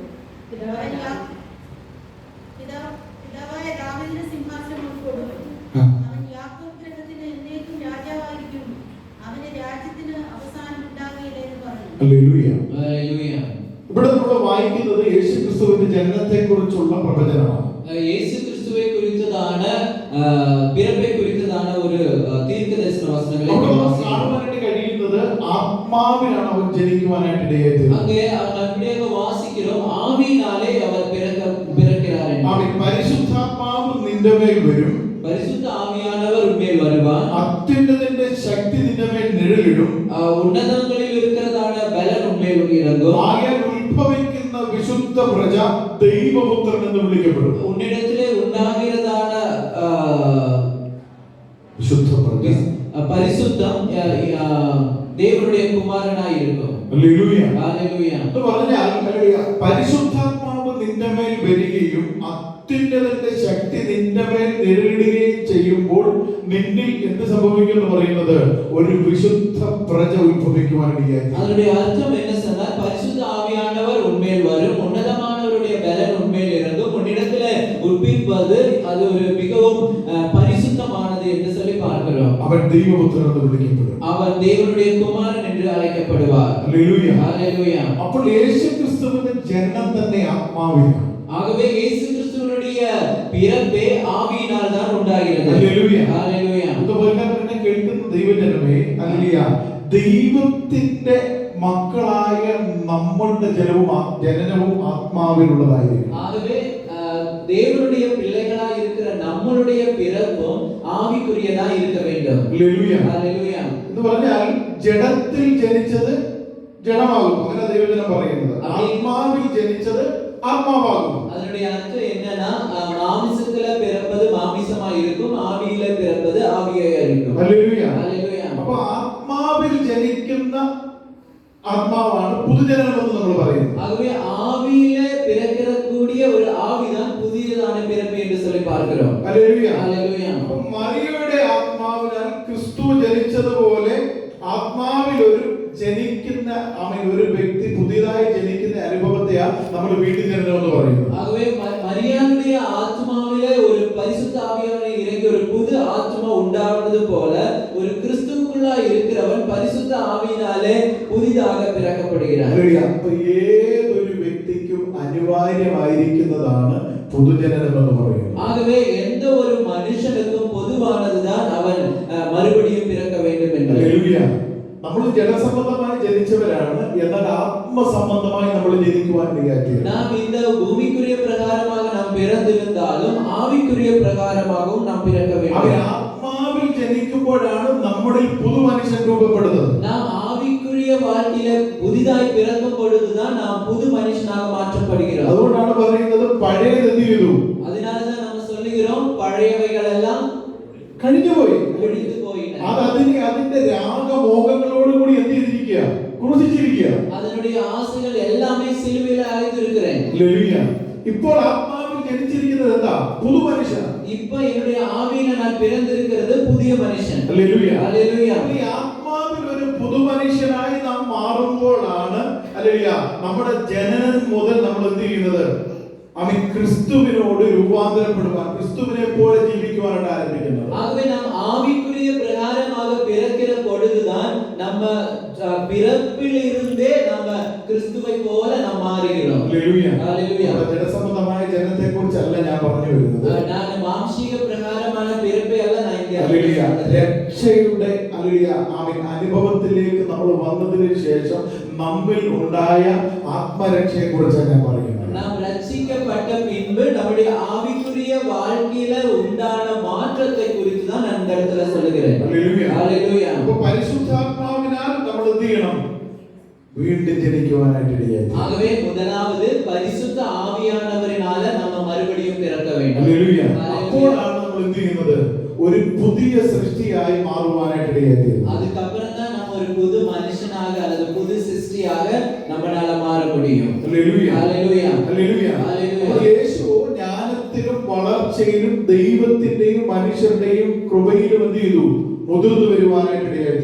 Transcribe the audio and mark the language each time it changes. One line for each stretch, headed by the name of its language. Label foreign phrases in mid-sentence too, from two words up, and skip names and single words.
Malayalam: പിതാവായ ദാവീദിന്റെ സിംഹാസനം കൊടുക്കും. അവൻ യാക്കോബ് ഗൃഹത്തിന് എന്നേക്കും രാജാവായിരിക്കും. അവന്റെ രാജ്യത്തിന് അവസാനം ഉണ്ടാകുകയില്ല എന്ന് പറഞ്ഞു. ഹല്ലേലൂയ. ഹല്ലേലൂയ. ഇവിടെ നമ്മൾ വായിക്കുന്നത് യേശു ക്രിസ്തുവിന്റെ ജനനത്തെക്കുറിച്ചുള്ള പ്രവചനമാണ്.
Tamil: இயேசு கிறிஸ்துவை குறித்ததான பிறப்பை குறித்ததான ஒரு தீர்க்கதரிசன வசனங்களை
Malayalam: കാണുവാനായിട്ട് കഴിയുന്നത് ആത്മാവിലാണ് അവൻ ജനിക്കുവാനായിട്ട് ഇടയായത്.
Tamil: அங்கே நாம் அப்படியே வாசிக்கிறோம், ஆவியினாலே அவர் பிறக்கிறார் என்று.
Malayalam: അവൻ പരിശുദ്ധാത്മാവ് നിന്റെ മേൽ വരും,
Tamil: பரிசுத்த ஆவியானவர் உன்மேல் வருவார்,
Malayalam: അത്യുന്നതന്റെ ശക്തി നിന്റെ മേൽ നിഴലിടും,
Tamil: ഉന്നതങ്ങളിൽ இருக்கிறதான பலன் உன்மேல் இறங்கும்.
Malayalam: ആകയാൽ ഉത്ഭവിക്കുന്ന വിശുദ്ധ പ്രജ ദൈവപുത്രൻ എന്ന് വിളിക്കപ്പെടും.
Tamil: உன்னிடத்திலே உண்டாகிறதான
Malayalam: വിശുദ്ധ പ്രജ
Tamil: பரிசுத்தம் தேவனுடைய குமாரனாய் இருக்கும்.
Malayalam: ഹല്ലേലൂയ. ഹല്ലേലൂയ. എന്ന് പറഞ്ഞാൽ പരിശുദ്ധാത്മാവ് നിന്റെ മേൽ വരികയും അത്യുന്നതന്റെ ശക്തി നിന്റെ മേൽ നിഴലിടുകയും ചെയ്യുമ്പോൾ നിന്നിൽ എന്ത് സംഭവിക്കും എന്ന് പറയുന്നത് ഒരു വിശുദ്ധ പ്രജ ഉത്ഭവിക്കുവാനിടയായി.
Tamil: அதனுடைய அர்த்தம் என்ன சொன்னால், பரிசுத்த ஆவியானவர் உன்மேல் வரும், உன்னதமானவருடைய பலன் உன்மேல் இறங்கும், உன்னிடத்திலே உட்பிப்பது அது ஒரு மிகவும் பரிசுத்தமானது என்று சொல்லி பார்க்கிறோம்.
Malayalam: അവൻ ദൈവപുത്രൻ എന്ന് വിളിക്കപ്പെടും.
Tamil: அவன் தேவனுடைய குமாரன் என்று அழைக்கப்படுவார்.
Malayalam: ഹല്ലേലൂയ.
Tamil: ஹல்லேலூயா.
Malayalam: അപ്പോൾ യേശുക്രിസ്തുവിന്റെ ജനനം തന്നെ ആത്മാവിലാണ്.
Tamil: ஆகவே இயேசு கிறிஸ்துவினுடைய பிறப்பே ஆவியினால் தான் உண்டாகிறது.
Malayalam: ഹല്ലേലൂയ.
Tamil: ஹல்லேலூயா.
Malayalam: അതുപോലെ തന്നെ കേൾക്കുന്ന ദൈവജനമേ, ഹല്ലേലൂയ, ദൈവത്തിന്റെ മക്കളായ നമ്മളുടെ ജനനവും ആത്മാവിലുള്ളതായിരിക്കും.
Tamil: ஆகவே தேவனுடைய பிள்ளைகளாய் இருக்கிற நம்மளுடைய பிறப்பும் ஆவிக்குரியதாய் இருக்க வேண்டும்.
Malayalam: ഹല്ലേലൂയ.
Tamil: ஹல்லேலூயா.
Malayalam: എന്ന് പറഞ്ഞാൽ ജഡത്തിൽ ജനിച്ചത് ജഡമാകും, അങ്ങനെ ദൈവജനം പറയുന്നത്. ആത്മാവിൽ ജനിച്ചത് ആത്മാവാകും.
Tamil: அதனுடைய அர்த்தம் என்னன்னா மாமிசத்துல பிறப்பது மாமிசமாய் இருக்கும், ஆவியில பிறப்பது ஆவியாய் இருக்கும்.
Malayalam: ഹല്ലേലൂയ.
Tamil: ஹல்லேலூயா.
Malayalam: അപ്പോൾ ആത്മാവിൽ ജനിക്കുന്ന ആത്മാവാണ് പുതുജനനം എന്ന് നമ്മൾ പറയുന്നത്.
Tamil: ஆகவே ஆவியில பிறக்கக்கூடிய ஒரு ஆவிதான் புதியதான பிறப்பு என்று சொல்லி பார்க்கிறோம்.
Malayalam: ഹല്ലേലൂയ.
Tamil: ஹல்லேலூயா.
Malayalam: അപ്പോൾ മറിയയുടെ ആത്മാവിനാൽ ക്രിസ്തു ജനിച്ചതുപോലെ ആത്മാവിൽ ഒരു ജനിക്കുന്ന ഒരു വ്യക്തി പുതിയതായി ജനിക്കുന്ന അനുഭവത്തെയാണ് നമ്മൾ വീട്ടിൽ ജനനം എന്ന് പറയുന്നത്.
Tamil: ஆகவே மரியாளுடைய ஆத்மாவிலே ஒரு பரிசுத்த ஆவியானவர் இறங்கி ஒரு புது ஆத்மா உண்டாவது போல ஒரு கிறிஸ்துவுக்குள்ளாய் இருக்கிறவன் பரிசுத்த ஆவியினாலே புதிதாக பிறக்கப்படுகிறான்.
Malayalam: അപ്പോൾ ഏതൊരു വ്യക്തിക്കും അനിവാര്യമായിരിക്കുന്നതാണ് പുതുജനനം എന്ന് പറയുന്നത്.
Tamil: ஆகவே எந்த ஒரு மனுஷனுக்கும் பொதுவானதுதான் அவன் மறுபடியும் பிறக்க வேண்டும் என்று.
Malayalam: ഹല്ലേലൂയ. നമ്മൾ ജഡസംബന്ധമായി ജനിച്ചവരാണ്, എന്നാൽ ആത്മസംബന്ധമായി നമ്മൾ ജനിക്കുവാൻ ഇടയാക്കിയത്.
Tamil: நாம் இந்த பூமிக்குரிய பிரகாரமாக நாம் பிறந்திருந்தாலும் ஆவிக்குரிய பிரகாரமாகவும் நாம் பிறக்க வேண்டும்.
Malayalam: ആത്മാവിൽ ജനിക്കുമ്പോഴാണ് നമ്മളിൽ പുതു മനുഷ്യൻ രൂപപ്പെടുന്നത്.
Tamil: நாம் ஆவிக்குரிய வாழ்க்கையில புதிதாய் பிறக்கும் பொழுதுதான் நாம் புது மனுஷனாக மாற்றப்படுகிறோம்.
Malayalam: അതുകൊണ്ടാണ് പറയുന്നത് പഴയത് എന്ത് ചെയ്തു?
Tamil: அதனாலதான் நம்ம சொல்லுகிறோம் பழையவைகள் எல்லாம்
Malayalam: കഴിഞ്ഞുപോയി,
Tamil: ஒழிந்து போயின.
Malayalam: അതിന്റെ രാഗമോഹങ്ങളോട് കൂടി എന്ത് ചെയ്തിരിക്കുക? ക്രൂശിച്ചിരിക്കുക.
Tamil: அதனுடைய ஆசைகள் எல்லாமே சிலுவையில் அறைந்திருக்கிறேன்.
Malayalam: ഹല്ലേലൂയ. ഇപ്പോൾ ആത്മാവിൽ ജനിച്ചിരിക്കുന്നത് എന്താ? പുതു മനുഷ്യൻ.
Tamil: இப்ப என்னுடைய ஆவியில நான் பிறந்திருக்கிறது புதிய മനുഷ്യൻ.
Malayalam: ഹല്ലേലൂയ. ഹല്ലേലൂയ. ഈ ആത്മാവിൽ ഒരു പുതു മനുഷ്യനായി നാം മാറുമ്പോഴാണ് ഹല്ലേലൂയ നമ്മുടെ ജനനം മുതൽ നമ്മൾ എന്ത് ചെയ്യുന്നത്? അവൻ ക്രിസ്തുവിനോട് രൂപാന്തരപ്പെടുവാൻ, ക്രിസ്തുവിനെ പോലെ ജീവിക്കുവാനാണ് ആരംഭിക്കുന്നത്.
Tamil: ஆகவே நாம் ஆவிக்குரிய பிரகாரமாக பிறக்கிற பொழுதுதான் நம்ம பிறப்பிலிருந்தே நம்ம கிறிஸ்துவை போல நாம் மாறுகிறோம்.
Malayalam: ഹല്ലേലൂയ. ഹല്ലേലൂയ. ജഡസംബന്ധമായ ജനനത്തെക്കുറിച്ചല്ല ഞാൻ പറഞ്ഞു വരുന്നത്.
Tamil: நான் மாம்சீக பிரகாரமான பிறப்பை அல்ல நான் இங்கே
Malayalam: ഹല്ലേലൂയ. രക്ഷയുടെ ഹല്ലേലൂയ അനുഭവത്തിലേക്ക് നമ്മൾ വന്നതിന് ശേഷം നമ്മിൽ ഉണ്ടായ ആത്മരക്ഷയെ കുറിച്ചാണ് ഞാൻ പറയുന്നത്.
Tamil: நாம் ரட்சிக்கப்பட்ட பின்பு நம்முடைய ஆவிக்குரிய வாழ்க்கையில உண்டான மாற்றத்தை குறித்து தான் நான் இந்த இடத்துல சொல்லுகிறேன்.
Malayalam: ഹല്ലേലൂയ.
Tamil: ஹல்லேலூய.
Malayalam: അപ്പോൾ പരിശുദ്ധാത്മാവിനാൽ നമ്മൾ എന്ത് ചെയ്യണം? വീണ്ടും ജനിക്കുവാനായിട്ട് ഇടയായി.
Tamil: ஆகவே முதலாவது பரிசுத்த ஆவியானவரினால நம்ம மறுபடியும் பிறக்க வேண்டும்.
Malayalam: ഹല്ലേലൂയ. അപ്പോഴാണ് നമ്മൾ എന്ത് ചെയ്യുന്നത്? ഒരു പുതിയ സൃഷ്ടിയായി മാറുവാനായിട്ട് ഇടയായി.
Tamil: அதுக்கப்புறம் தான் நம்ம ஒரு புது மனுஷனாக அல்லது புது சிருஷ்டியாக நம்மளால மாற முடியும்.
Malayalam: ഹല്ലേലൂയ.
Tamil: ஹல்லேலூய.
Malayalam: ഹല്ലേലൂയ. അപ്പോൾ യേശു ജ്ഞാനത്തിലും വളർച്ചയിലും ദൈവത്തിന്റെയും മനുഷ്യരുടെയും കൃപയിലും എന്ത് ചെയ്തു? മുതിർന്നു വരുവാനായിട്ട് ഇടയായി.